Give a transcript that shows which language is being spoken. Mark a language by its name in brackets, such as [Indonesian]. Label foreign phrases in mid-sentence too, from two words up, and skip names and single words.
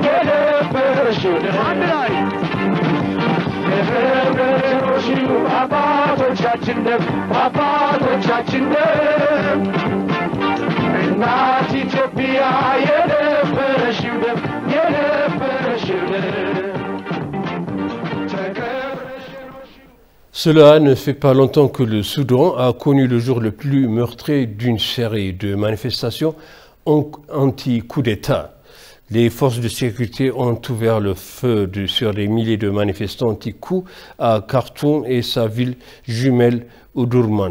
[Amharic] አንድ ላይ የደፈረሽው አባቶቻችን ደም እናት ኢትዮጵያ የደፈረሽው ደም [French] Cela ne fait pas longtemps que le Soudan a connu le jour le plus meurtrier d'une série de manifestations anti-coup d'État. Les forces de sécurité ont ouvert le feu sur des milliers de manifestants anti-coup à Khartoum et sa ville jumelle Omdurman.